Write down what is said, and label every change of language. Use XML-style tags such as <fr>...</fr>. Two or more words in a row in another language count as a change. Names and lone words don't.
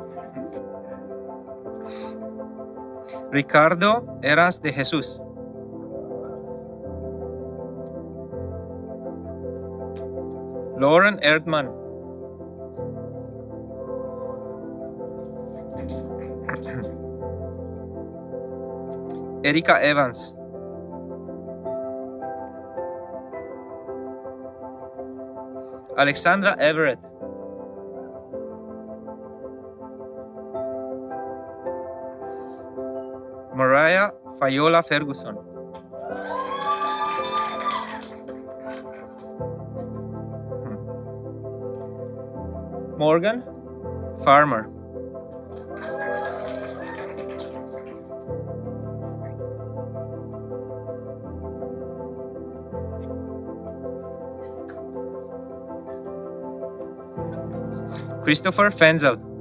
<en>Ricardo Eras de Jesus. Lauren Erdmann. Erika Evans. Alexandra Everett. Mariah Fayola Ferguson. Morgan Farmer. Christopher Fenzel.</en>